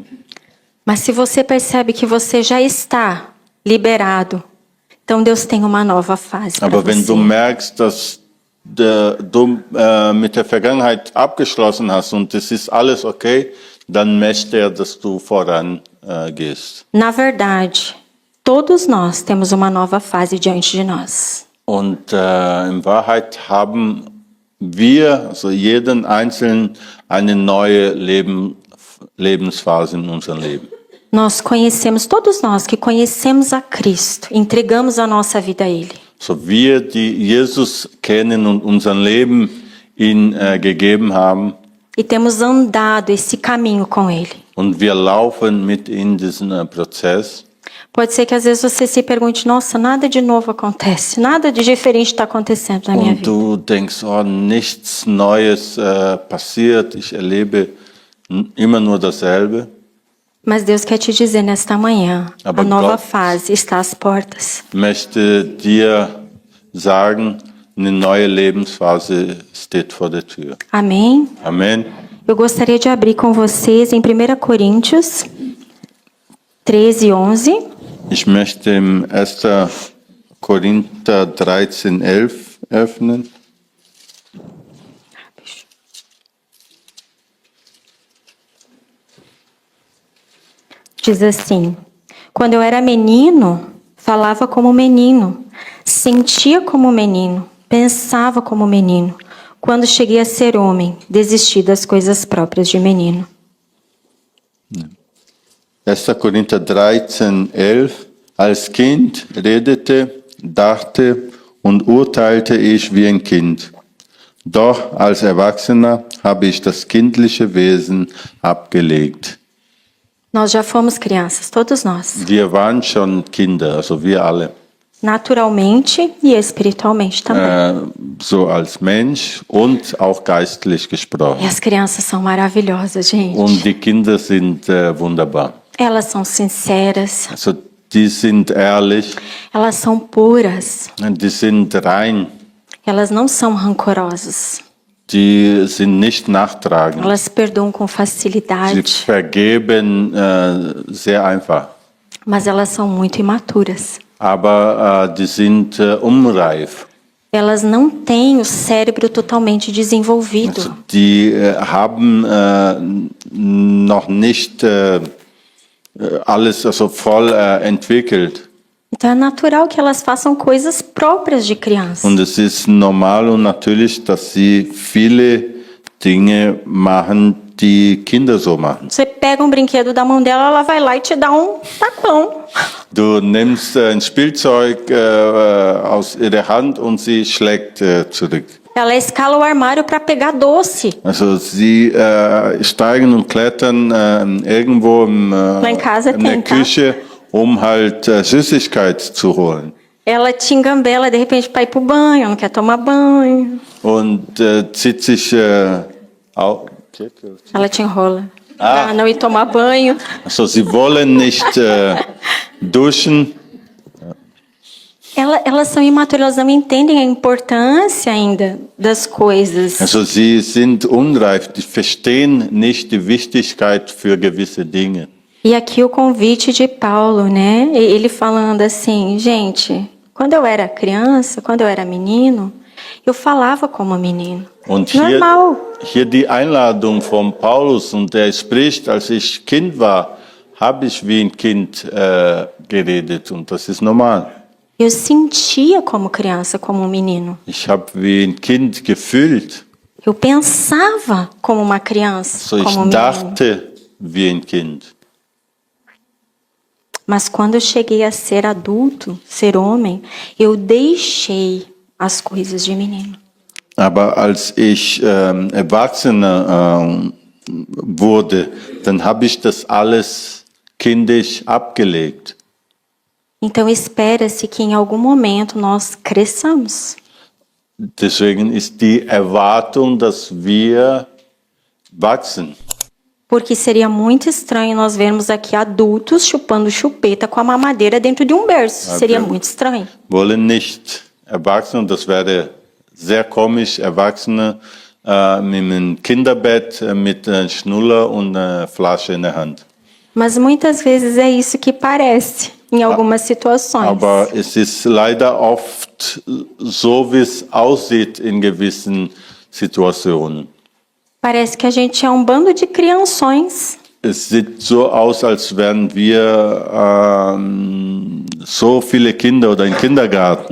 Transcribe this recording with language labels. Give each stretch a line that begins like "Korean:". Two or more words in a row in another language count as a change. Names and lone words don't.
Portuguese: Mas se você percebe que você já está liberado, então Deus tem uma nova fase para
German: Aber wenn
Portuguese: você.
German: du merkst, dass du mit der Vergangenheit abgeschlossen hast und es ist alles okay, dann möchte er, dass du voran gehst.
Portuguese: Na verdade, todos nós temos uma nova fase diante de nós.
German: Und in Wahrheit haben wir, also jeden Einzelnen, eine neue Lebensphase in unserem Leben.
Portuguese: Nós conhecemos, todos nós que conhecemos a Cristo, entregamos a nossa vida a Ele.
German: So wir, die Jesus kennen und unser Leben ihm gegeben haben,
Portuguese: E temos andado esse caminho com Ele.
German: und wir laufen mit in diesen Prozess.
Portuguese: Pode ser que às vezes você se pergunte, nossa, nada de novo acontece, nada de diferente está acontecendo na minha
German: Und
Portuguese: vida.
German: du denkst, oh, nichts Neues passiert, ich erlebe immer nur dasselbe.
Portuguese: Mas Deus quer te dizer nesta manhã,
German: Aber
Portuguese: a nova
German: Gott-
Portuguese: fase está às portas.
German: Möchte dir sagen, eine neue Lebensphase steht vor der Tür.
Portuguese: Amém?
German: Amen.
Portuguese: Eu gostaria de abrir com vocês em 1 Coríntios 13, 11.
German: Ich möchte im 1. Korinther 13, 11 öffnen.
Portuguese: Diz assim: quando eu era menino, falava como menino, sentia como menino, pensava como menino. Quando cheguei a ser homem, desisti das coisas próprias de menino.
German: 1. Korinther 13, 11. Als Kind redete, dachte und urteilte ich wie ein Kind. Doch als Erwachsener habe ich das kindliche Wesen abgelegt.
Portuguese: Nós já fomos crianças, todos nós,
German: Wir waren schon Kinder, also wir alle.
Portuguese: naturalmente e espiritualmente também.
German: So als Mensch und auch geistlich gesprochen.
Portuguese: E as crianças são maravilhosas, gente.
German: Und die Kinder sind wunderbar.
Portuguese: Elas são sinceras,
German: Also die sind ehrlich,
Portuguese: elas são puras,
German: die sind rein,
Portuguese: elas não são rancorosas,
German: die sind nicht nachtragend.
Portuguese: elas perdoam com
German: Sie
Portuguese: facilidade,
German: vergeben sehr einfach.
Portuguese: mas elas são muito imaturas.
German: Aber die sind unreif.
Portuguese: Elas não têm o cérebro totalmente desenvolvido.
German: Also die haben noch nicht alles also voll entwickelt.
Portuguese: Então é natural que elas façam coisas próprias de criança.
German: Und es ist normal und natürlich, dass sie viele Dinge machen, die Kinder so machen.
Portuguese: Você pega um brinquedo da mão dela, ela vai lá e te dá um tacão.
German: Du nimmst ein Spielzeug aus ihrer Hand und sie schlägt zurück.
Portuguese: Ela escala o armário para pegar doce.
German: Also sie steigen und klettern irgendwo
Portuguese: Lá em casa
German: in der
Portuguese: tem, tá?
German: Küche, um halt Süßigkeit zu holen.
Portuguese: Ela te engambela, de repente, para ir pro banho, não quer tomar banho.
German: Und zieht sich
Portuguese: Ela te enrola. Pra não ir tomar banho.
German: also sie wollen nicht duschen.
Portuguese: Elas são imaturas, elas não entendem a importância ainda das coisas.
German: Also sie sind unreif, die verstehen nicht die Wichtigkeit für gewisse Dinge.
Portuguese: E aqui o convite de Paulo, né? Ele falando assim, gente, quando eu era criança, quando eu era menino, eu falava como menino.
German: Und
Portuguese: Normal.
German: hier die Einladung von Paulus, und der spricht, als ich Kind war, habe ich wie ein Kind geredet, und das ist normal.
Portuguese: Eu sentia como criança, como menino.
German: Ich habe wie ein Kind gefühlt,
Portuguese: Eu pensava como uma criança,
German: so ich
Portuguese: como menino.
German: dachte wie ein Kind.
Portuguese: Mas quando eu cheguei a ser adulto, ser homem, eu deixei as coisas de menino.
German: Aber als ich Erwachsener wurde, dann habe ich das alles kindisch abgelegt.
Portuguese: Então espera-se que em algum momento nós cresçamos.
German: Deswegen ist die Erwartung, dass wir wachsen.
Portuguese: Porque seria muito estranho nós vermos aqui adultos chupando chupeta com a mamadeira dentro de um berço. Seria muito estranho.
German: Wollen nicht Erwachsene, das wäre sehr komisch, Erwachsene mit einem Kinderbett, mit einem Schnuller und einer Flasche in der Hand.
Portuguese: Mas muitas vezes é isso que parece em algumas situações.
German: Aber es ist leider oft so, wie es aussieht in gewissen Situationen.
Portuguese: Parece que a gente é um bando de crianções.
German: Es sieht so aus, als wären wir so viele Kinder oder im Kindergarten.